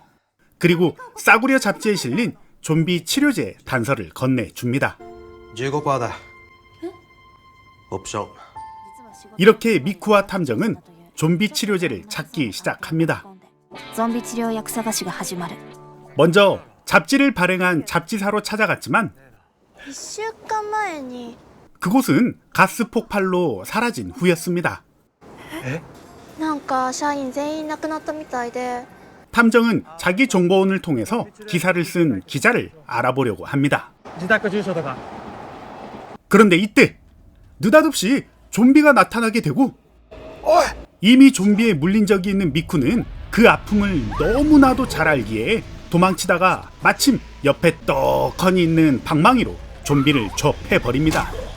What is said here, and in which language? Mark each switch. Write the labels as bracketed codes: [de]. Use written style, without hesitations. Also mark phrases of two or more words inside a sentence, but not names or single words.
[ko] 그리고 싸구려 잡지에 실린 좀비 치료제 단서를 건네줍니다. 15%다. 옵션. 이렇게 미쿠와 탐정은 좀비 치료제를 찾기 시작합니다. 먼저 잡지를 발행한 잡지사로 찾아갔지만 [ja] 1 週間前に [ko] 그곳은 가스 폭발로 사라진 후였습니다. [ja] なんか社員全員亡くなったみたいで [ko] 탐정은 자기 정보원을 통해서 기사를 쓴 기자를 알아보려고 합니다. 그런데 이때 느닷없이 좀비가 나타나게 되고 이미 좀비에 물린 적이 있는 미쿠는 그 아픔을 너무나도 잘 알기에 도망치다가 마침 옆에 떡하니 있는 방망이로 좀비를 접해버립니다.